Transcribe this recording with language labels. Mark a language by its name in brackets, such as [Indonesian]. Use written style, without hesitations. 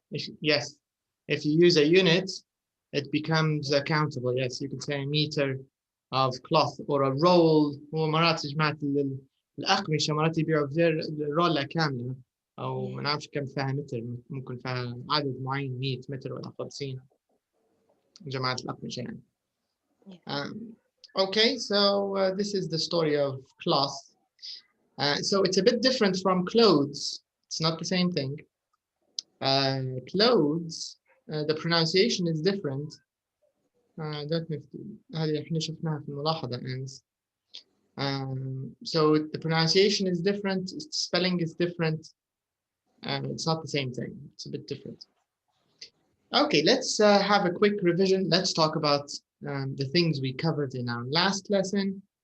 [English] If you use a unit, it becomes countable. Yes, you can say a meter of cloth or a roll. [Arabic] ومرات جماعة الأقمشة مرات يبيعوا رولة كاملة أو ما نعرفش كم فيها متر، ممكن فيها عدد معين 100 متر ولا 50 جماعة الأقمشة يعني. [English] Okay, so this is the story of cloth. So it's a bit different from clothes. It's not the same thing. Clothes, the pronunciation is different. Don't know if [Arabic] هذه احنا شفناها في الملاحظة أمس. [English] So the pronunciation is different, spelling is different, and it's not the same thing. It's a bit different. Okay, let's have a quick revision. Let's talk about the things we covered in our last lesson.